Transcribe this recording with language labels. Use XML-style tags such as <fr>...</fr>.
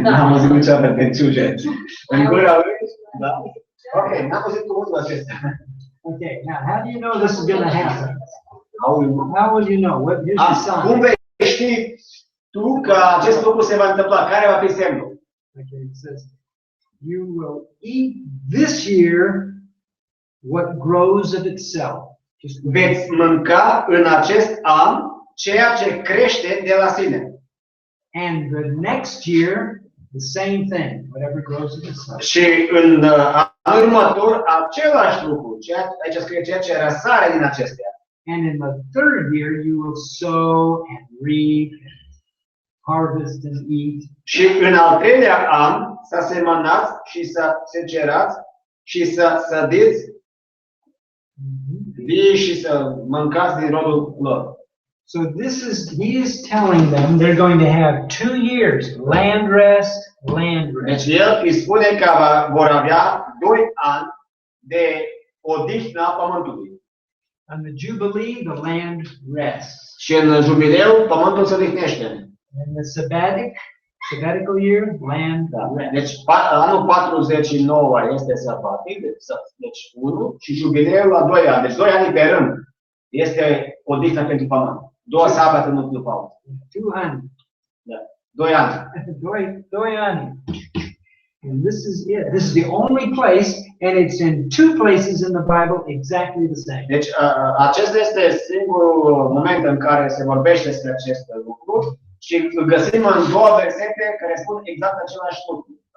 <ro>N-am auzit niciodată benciuge. În gura lui? Da. Ok, n-am auzit cuvântul acesta.</ro> <en>Okay, now how do you know this is going to happen? How will you know? What is the sign?</en> <ro>Cum vei ști tu că acest lucru se va întâmpla? Care va fi semnul?</ro> <en>Okay, it says, you will eat this year what grows of itself.</en> <ro>Veți mânca în acest an ceea ce crește de la sine.</ro> <en>And the next year, the same thing, whatever grows of itself.</en> <ro>Și în anul următor, același lucru, aici scrie ceea ce răsare din acestea.</ro> <en>And in the third year, you will sow and reap, harvest and eat.</en> <ro>Și în al treilea an să semănați și să secerați și să sădiți vii și să mâncați din rodul lor.</ro> <en>So he is telling them they're going to have 2 years, land rest.</en> <ro>Deci el îi spune că vor avea 2 ani de odihnă a pământului.</ro> <en>On the Jubilee, the land rests.</en> <ro>Și în jubileu, pământul se odihnește.</ro> <en>In the sabbatical year, land rests.</en> <ro>Deci anul 49 este sabatic, deci 1, și jubileul la 2 ani. Deci 2 ani pe rând este odihnă pentru pământ. 2 sabate nu după altă. 2 ani. Da. 2 ani. 2 ani.</ro> <en>And this is it. This is the only place, and it's in 2 places in the Bible exactly the same.</en> <ro>Deci acesta este singurul moment în care se vorbește despre acest lucru și îl găsim în 2 versete care spun exact același lucru.</ro>